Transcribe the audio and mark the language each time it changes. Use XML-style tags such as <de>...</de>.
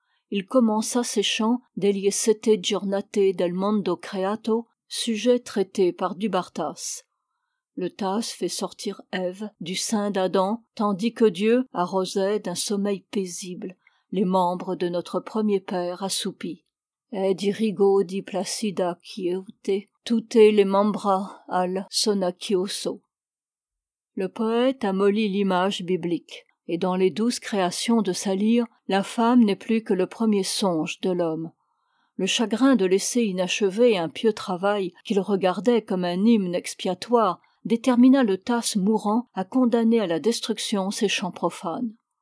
<fr>Il commença ses chants «</fr> <it>Degli sette giornate del mondo creato</it> <fr>», sujet traité par Du Bartas. Le Tasse fait sortir Ève du sein d'Adam, tandis que Dieu arrosait d'un sommeil paisible les membres de notre premier père assoupi.</fr> <it>Ed irrigo di placida quiete tutte le membra al sonacchioso.</it> <fr>Le poète amollit l'image biblique, et dans les douces créations de sa lyre, la femme n'est plus que le premier songe de l'homme. Le chagrin de laisser inachevé un pieux travail qu'il regardait comme un hymne expiatoire détermina le Tasse mourant à condamner à la destruction ses chants profanes.</fr>